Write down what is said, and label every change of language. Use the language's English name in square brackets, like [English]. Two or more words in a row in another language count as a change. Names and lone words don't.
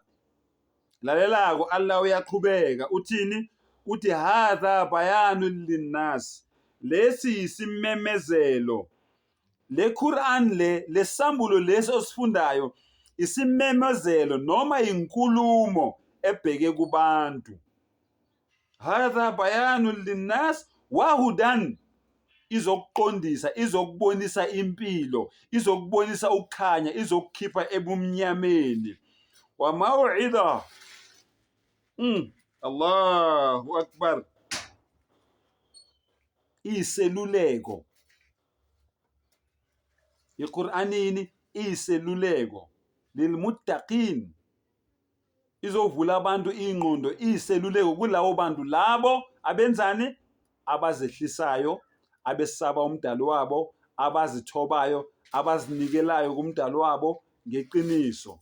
[Zulu] Lalela-ko Allah uyaqhubeka uthini? Uthi [Arabic] هذا بيان للناس, [Zulu] lesi isimemezelo. Le Quran lesambulo lesi osifundayo isimemezelo noma inkulumo ebheke kubantu. [Arabic] هذا بيان للناس وهدى, [Zulu] izokuqondisa, izokubonisa impilo, izokubonisa ukukhanya, izokukhipha ebumnyameni. [Arabic] وموعظة، الله أكبر, [Zulu] iseluleko. iQuranini iseluleko lilmuttaqin, izovula abantu ingqondo, iseluleko kulawo bantu labo abenzani, abazehlisayo, abesaba uMdali wabo, abazithobayo, abazinikelayo kuMdali wabo ngeqiniso.